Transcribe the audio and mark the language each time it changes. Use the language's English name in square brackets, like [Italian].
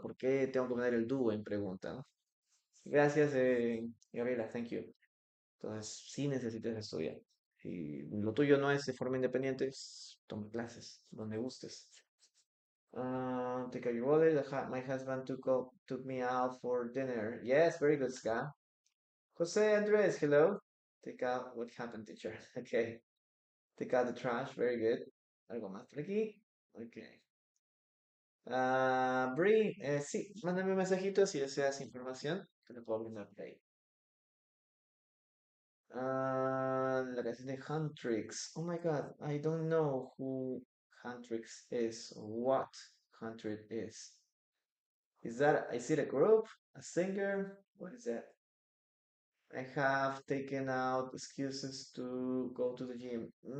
[Spanish] ¿Por qué tengo que poner el do en pregunta, ¿no? Gracias, Gabriela, thank you. Entonces, sí necesitas estudiar. Si lo tuyo no es de forma independiente, toma clases, donde gustes. [English] Take out your wallet. My husband took me out for dinner. Yes, very good, Ska. Jose Andres, hello. Take out what happened, teacher. Okay. Take out the trash. Very good. ¿Algo más por aquí? Okay. [Spanish] Bri, sí, mándame un mensajito si deseas información, que le puedo brindar por ahí. La canción de Huntrix. [English] Oh my God, I don't know who Huntrix is or what Huntrix is. Is it a group? A singer? What is that? I have taken out excuses to go to the gym.